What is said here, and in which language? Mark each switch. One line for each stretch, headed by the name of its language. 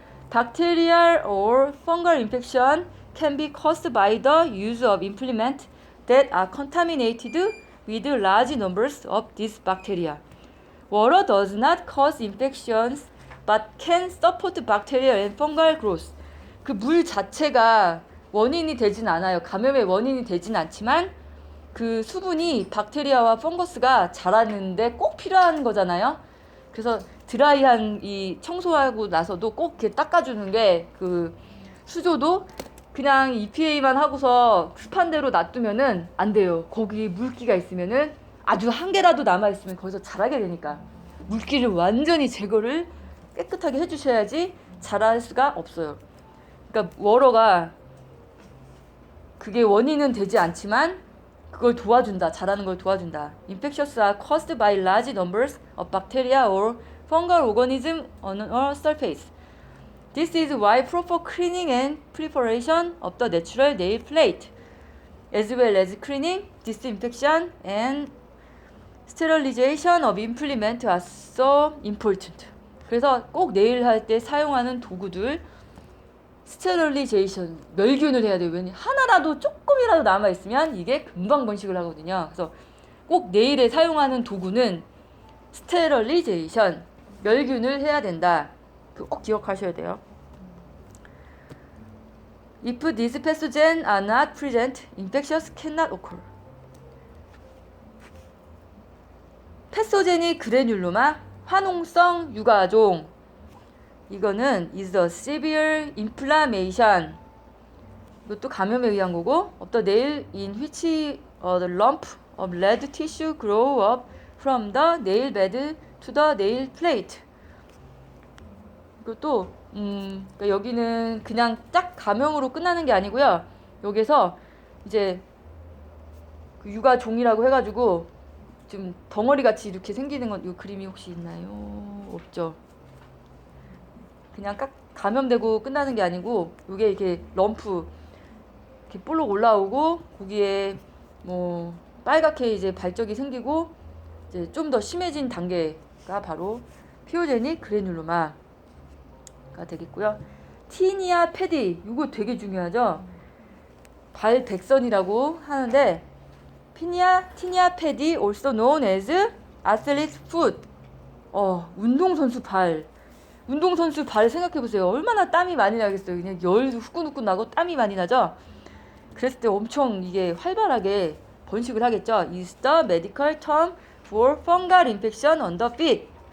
English: Bacterial or fungal infection can be caused by the use of implements that are contaminated with large numbers of these bacteria. Water does not cause infections but can support bacterial and fungal growth.
Korean: 그 물 자체가 원인이 되진 않아요. 감염의 원인이 되진 않지만 그 수분이 박테리아와 펑거스가 자라는데 꼭 필요한 거잖아요. 그래서 드라이한 이 청소하고 나서도 꼭 이렇게 닦아주는 게 그 수조도 그냥 EPA만 하고서 습한 대로 놔두면은 안 돼요. 거기 물기가 있으면은 아주 한 개라도 남아있으면 거기서 자라게 되니까 물기를 완전히 제거를 깨끗하게 해주셔야지 자랄 수가 없어요. 그러니까 워러가 그게 원인은 되지 않지만 그걸 도와준다. 자라는 걸 도와준다.
English: Infections are caused by large numbers of bacteria or fungal organisms on a surface. This is why proper cleaning and preparation of the natural nail plate, as well as cleaning, disinfection, and sterilization of implement are so important.
Korean: 그래서 꼭 네일 할 때 사용하는 도구들 스테릴리제이션, 멸균을 해야 돼요. 왜냐 하나라도 조금이라도 남아있으면 이게 금방 번식을 하거든요. 그래서 꼭 네일에 사용하는 도구는 스테릴리제이션, 멸균을 해야 된다. 꼭 기억하셔야 돼요.
English: If these pathogens are not present, infections cannot occur.
Korean: 패소제니 그래뉼로마, 화농성 유가종. 이거는
English: is a severe inflammation.
Korean: 이것도 감염에 의한 거고,
English: of the nail in which the lump of red tissue grow up from the nail bed to the nail plate.
Korean: 이것도 그러니까 여기는 그냥 딱 감염으로 끝나는 게 아니고요. 여기서 이제 그 유가종이라고 해가지고 좀 덩어리 같이 이렇게 생기는 건, 이 그림이 혹시 있나요? 없죠. 그냥 딱 감염되고 끝나는 게 아니고 이게 이렇게 럼프 이렇게 볼록 올라오고 거기에 뭐 빨갛게 이제 발적이 생기고 이제 좀 더 심해진 단계가 바로 피오제닉 그래뉼로마가 되겠고요. 티니아 패디, 이거 되게 중요하죠. 발백선이라고 하는데 티니아 패디,
English: also known as athlete's foot.
Korean: 운동선수 발. 운동선수 발 생각해보세요. 얼마나 땀이 많이 나겠어요. 그냥 열도 후끈후끈 나고 땀이 많이 나죠. 그랬을 때 엄청 이게 활발하게 번식을 하겠죠.
English: is the medical term for fungal infection on the feet.